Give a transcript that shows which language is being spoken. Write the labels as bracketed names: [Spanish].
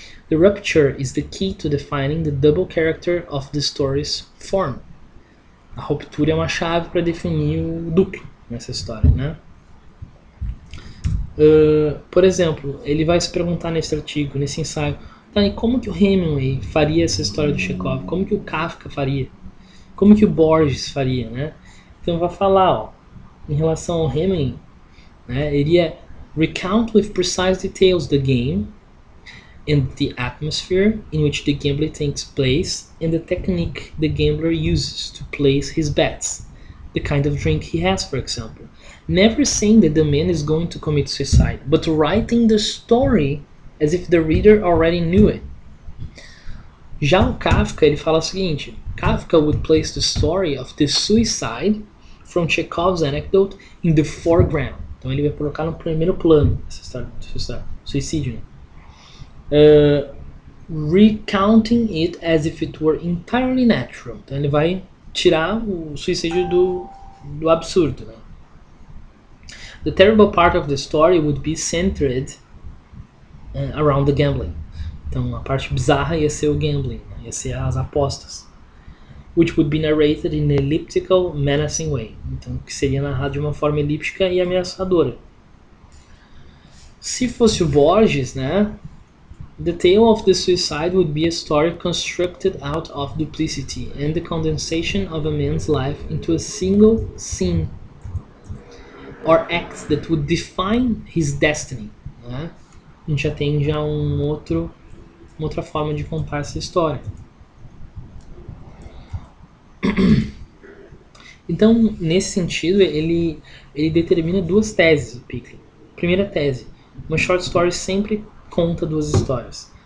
[English] The rupture is the key to defining the double character of the story's form. [Portuguese] A ruptura é uma chave para definir o duplo nessa história, né? Por exemplo, ele vai se perguntar nesse artigo, nesse ensaio, tá, e como que o Hemingway faria essa história do Chekhov? Como que o Kafka faria? Como que o Borges faria, né? Então vai falar, ó, em relação ao Hemingway, né, iria [English] recount with precise details the game and the atmosphere in which the gambling takes place and the technique the gambler uses to place his bets, the kind of drink he has, for example. Never saying that the man is going to commit suicide, but writing the story as if the reader already knew it. [Portuguese] Já o Kafka, ele fala o seguinte: [English] Kafka would place the story of the suicide from Chekhov's anecdote in the foreground. [Portuguese] Então ele vai colocar no primeiro plano essa história do suicídio, né? [English] Recounting it as if it were entirely natural. [Portuguese] Então ele vai tirar o suicídio do absurdo, né? [English] The terrible part of the story would be centered around the gambling. [Portuguese] Então a parte bizarra ia ser o gambling, né? Ia ser as apostas. [English] Which would be narrated in an elliptical, menacing way. [Portuguese] Então que seria narrado de uma forma elíptica e ameaçadora. Se fosse o Borges, né? [English] The tale of the suicide would be a story constructed out of duplicity and the condensation of a man's life into a single scene or act that would define his destiny, né? [Portuguese] A gente já tem uma outra forma de contar essa história. Então, nesse sentido, ele determina duas teses, o Pickle. Primeira tese: uma short story sempre conta duas histórias.